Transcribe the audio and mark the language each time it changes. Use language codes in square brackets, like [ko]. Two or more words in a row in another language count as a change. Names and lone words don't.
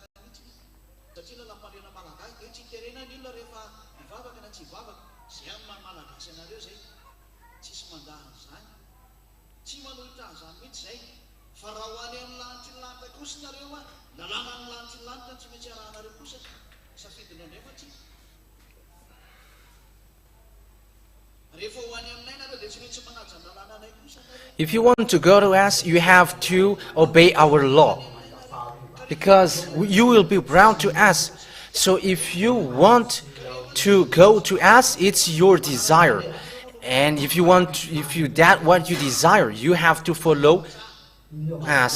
[mg] mihitsy satria na lam-pandrenana malagasy dia tsy iterena ny olona rehefa mivavaka na tsy hivavaka zay amin'ny malagasy anareo zay tsisy mandahany zany tsy manohitra an'izany mihitsy zay fa raha ho any amin'ny lanitry ny lanitra kosa nareo a lalàna ny lanitry ny lanitra tsy maintsy arahanareo kosa safidina ndray fa tsy rehefa ho any aminay nareo dia tsy maintsy manaja ny lalàna anay kosa nareo. [en] If you want to go to us, you have to obey our law, because you will be bound to us. So if you want to go to us, it's your desire, and if that what you desire, you have to follow us.